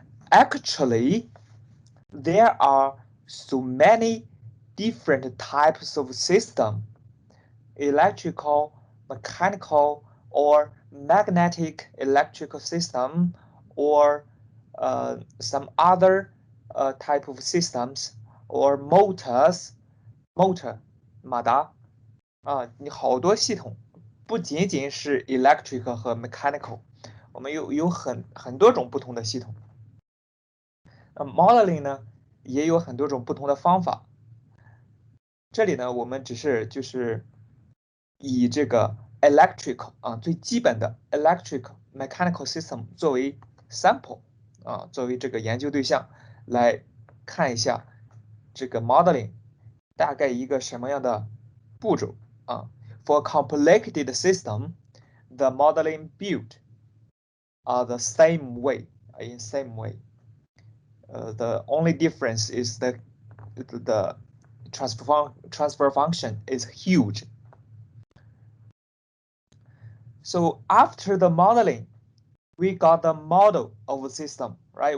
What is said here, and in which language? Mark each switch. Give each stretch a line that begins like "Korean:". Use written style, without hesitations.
English: Actually, there are so many different types of system, electrical, mechanical, or magnetic electrical system, or some other type of systems, or motors,
Chinese: 马达你好多系统，不仅仅是 electric 和 mechanical， 我们有很多种不同的系统。 modeling 呢也有很多种不同的方法。这里呢，我们只是就是以这个 electric 最基本的 electric mechanical system 作为 sample 作为这个研究对象来看一下这个 modeling 大概一个什么样的步骤
English: For a complicated system, the modeling built are the same way, in same way. The only difference is the transfer function is huge. So after the modeling, we got the model of the system, right?